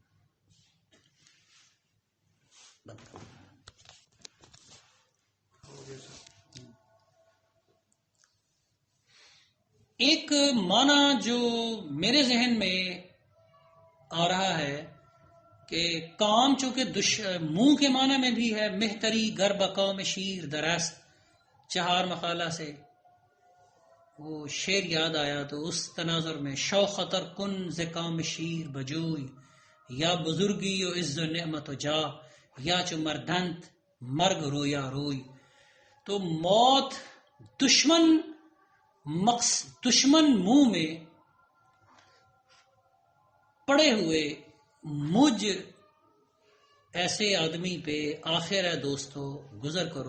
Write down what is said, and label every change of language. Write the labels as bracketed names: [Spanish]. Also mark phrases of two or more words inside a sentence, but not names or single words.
[Urdu] ایک معنی جو میرے ذہن میں آ رہا ہے کہ کام چونکہ منہ کے معنی میں بھی ہے، [Persian] مہتری گر بقوم شیر درست، [Urdu] چہار مقالہ سے وہ شعر یاد آیا. تو اس تناظر میں [Persian] شو خطر کن زکام شیر بجوئی، یا بزرگی و عز و نعمت و جا، یا چو مردنت مرگ رویا روئی. [Urdu] تو موت دشمن منہ میں پڑے ہوئے مجھ ایسے آدمی پہ آخر ہے دوستو گزر کرو.